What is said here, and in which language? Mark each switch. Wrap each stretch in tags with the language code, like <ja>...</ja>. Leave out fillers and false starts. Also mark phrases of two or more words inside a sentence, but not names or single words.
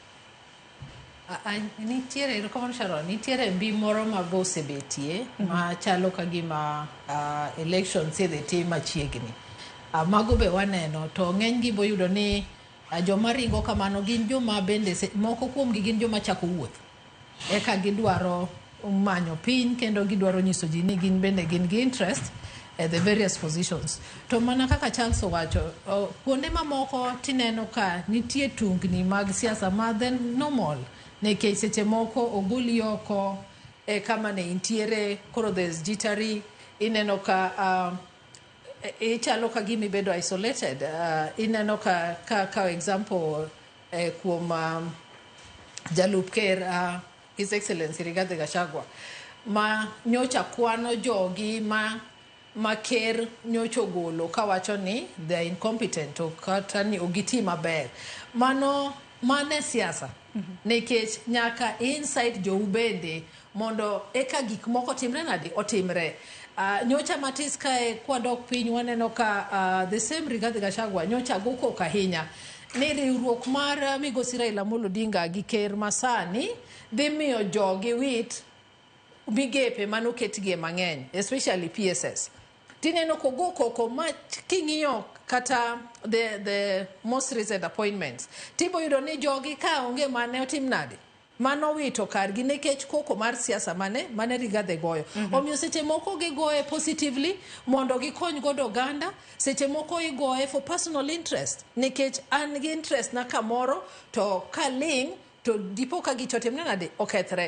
<luo>Nitiere erokamano Sharon, nitiere mbi moro ma bosebetie ma chalo ka gima election sidhi tim machiegni. Mago be waneno to ng'enygi boyudo ni joma ringo kamano gin joma bende moko kuomgi gin joma chako wuoth. Eka gidwaro manyo piny kendo gidwaro nyiso ji ni gin bende gin gi</luo> <en>interest at the various positions.</en> <luo>To mana kaka Charles owacho, kuonde mamoko tineno ka nitie tungni mag siasa ma</luo> <en>then normal.</en> <luo>Nekech seche moko ogoli oko kama ne intiere koro</luo> <en>there's jittery,</en> <luo>ineno ka ichalo ka gimi bedo isolated. Ineno ka example kuom Jalup Ker His Excellency Rigathi Gachagua ma nyocha kwano jogi ma ker nyocha golo kawacho ni</luo> <en>they are incompetent</en> <luo>to kata ni ogiti maber. Mane siasa. Nekech nyaka inside jo ubende mondo eka gik moko timre nadi otimre. Nyocha matis kae kwadok piny waneno ka</luo> <en>the same</en> <luo>Rigathi Gachagua nyocha goko kahinya ni riwruok mar migosi Raila Amolo Odinga gi ker masani dhi miyo jogi wit migepe manoketgie mang'eny, especially PSS. Tineno kogo Koko ma king'iyo kata</luo> <en>the most recent appointments.</en> <luo>Tibo yudo ni jogi ka onge mane otim nade. Mano wito kargi nekech koko mar siasa mane Rigathi goyo. Omiyo seche moko gigoye positively mondo gikony godo oganda, seche moko igoye</luo> <en>for personal interest.</en> <luo>Nekech an gi interest na kamoro to kaling to dipo ka gicho timne nade okethre.</luo>